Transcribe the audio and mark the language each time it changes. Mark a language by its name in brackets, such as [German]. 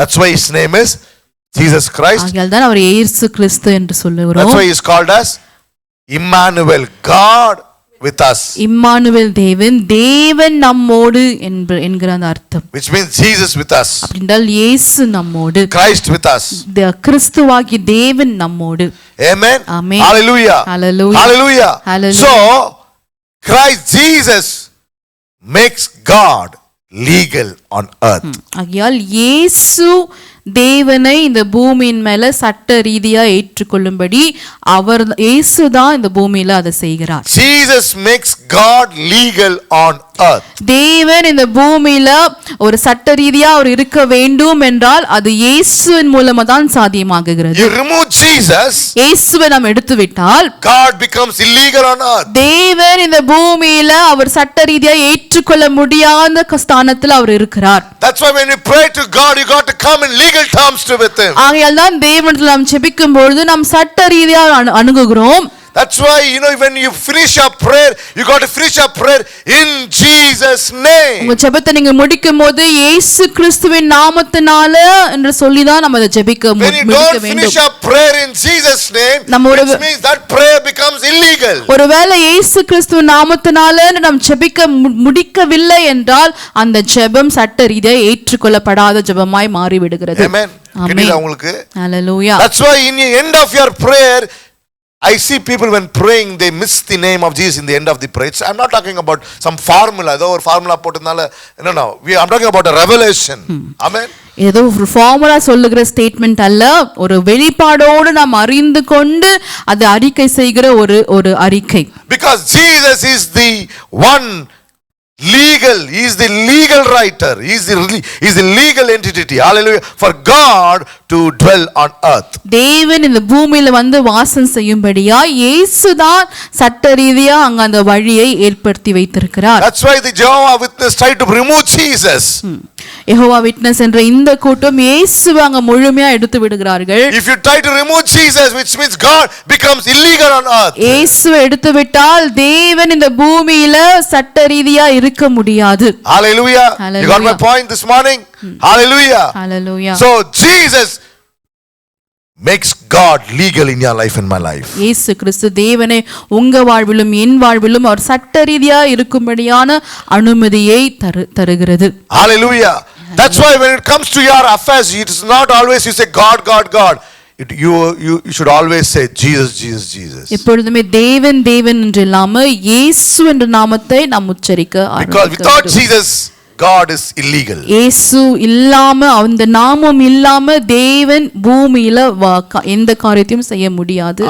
[English] That's why his name is Jesus Christ. [Tamil] ஆகையால்தான் அவர் இயேசு கிறிஸ்து என்று சொல்லுகிறோம். [English] That's why he is called as Emmanuel, God with us. [Tamil] Emmanuel தேவன், தேவன் நம்மோடு என்கிற அந்த அர்த்தம். [English] Which means Jesus with us. [Tamil] அப்படின்றால் இயேசு நம்மோடு, [English] Christ with us. [Tamil] கிறிஸ்துவாகிய தேவன் நம்மோடு. [English] Amen. Amen. Hallelujah. Hallelujah. Hallelujah. Hallelujah. So Christ Jesus makes God legal on earth. [Tamil] ஆகையால் இயேசு தேவனை இந்த பூமியின் மேல சட்ட ரீதியா ஏற்றுக்கொள்ளும்படி இயேசு தான் இந்த பூமியில அதை செய்கிறார். [English] Jesus makes God legal on earth. [Tamil] தேவன் இந்த பூமியில ஒரு சட்ட ரீதியா அவர் இருக்க வேண்டும் என்றால் அது இயேசுவின் மூலமா தான் சாத்தியமாகுகிறது. [English] You remove Jesus, [Tamil] இயேசுவை நாம் எடுத்து விட்டால் [English] God becomes illegal on earth. [Tamil] தேவன் இந்த பூமியில அவர் சட்ட ரீதியா ஏற்றுக்கொள்ள முடியாத ஸ்தானத்தில் அவர் இருக்கிறார். [English] That's why when you pray to God, you got to come in legal terms to with him. [Tamil] ஆகையால் தான் தேவனிடத்தில் நாம் ஜெபிக்கும் பொழுது நாம் சட்ட ரீதியா அணுகுகிறோம். [English] That's why, when you finish your prayer, you got to finish your prayer in Jesus name. [Tamil] உங்க ஜெபத்தை நீங்க முடிக்கும் போது இயேசு கிறிஸ்துவின் நாமத்தினால என்று சொல்லி தான் நம்ம அதை ஜெபிக்க [English] When you don't finish your prayer in Jesus name, it means that prayer becomes illegal. [Tamil] ஒருவேளை இயேசு கிறிஸ்துவின் நாமத்தினால நாம் ஜெபிக்க முடிக்கவில்லை என்றால் அந்த ஜெபம் சட்ட ரீதியாக ஏற்றுக்கொள்ளப்படாத ஜெபமாய் மாறி விடுகிறது. Amen. கேக்குதா உங்களுக்கு? [English] Hallelujah. That's why in the end of your prayer, I see people when praying they miss the name of Jesus in the end of the prayer. I'm not talking about some formula, [Tamil] ஏதோ ஒரு formula போட்டதனால [English] no, I'm talking about a revelation. Amen. [Tamil] ஏதோ ஒரு formula சொல்லுகிற statement அல்ல, ஒரு வெளிப்பாடோடு நாம் அறிந்து கொண்டு அது அறிக்கை செய்கிற ஒரு அறிக்கை. [English] Because Jesus is the one legal, he is the legal writer, he is the legal entity. Hallelujah. For God to dwell on earth. [Tamil] தேவன் இந்த பூமியில வந்து வாசம் செய்யும்படியா இயேசுதான் சட்ட ரீதியா அங்க அந்த வழியை ஏற்படுத்தி வைத்திருக்கிறார். [English] That's why the Jehovah Witness tried to remove Jesus. [Tamil] Jehovah witness என்ற இந்த கூட்டம் இயேசுவை அங்க முழுமையா எடுத்து விடுகிறார்கள். [English] If you try to remove Jesus, which means God becomes illegal on earth. [Tamil] இயேசுவை எடுத்து விட்டால் தேவன் இந்த பூமியில சட்ட ரீதியா இருக்க முடியாது. [English] Hallelujah. You got my point this morning? Hallelujah. Hallelujah. So Jesus makes God legal in your life and my life. [Tamil] இயேசு கிறிஸ்து தேவனை உங்க வாழ்விலும் என் வாழ்விலும் அவர் சட்ட ரீதியா இருக்கும்படியான அனுமதியை தருகிறது. [English] Hallelujah. That's why when it comes to your affairs, it is not always you say God, God, God. You should always say Jesus, Jesus, Jesus. [Tamil] எப்பொழுதுமே தேவன் தேவன் என்று இல்லாம இயேசு என்ற நாமத்தை நாம் உச்சரிக்க ஆரம்பிக்க [English] Because without Jesus, God is illegal. [Tamil] இயேசு இல்லாம அந்த நாமம் இல்லாம தேவன் பூமியில எந்த காரியத்தையும் செய்ய முடியாது.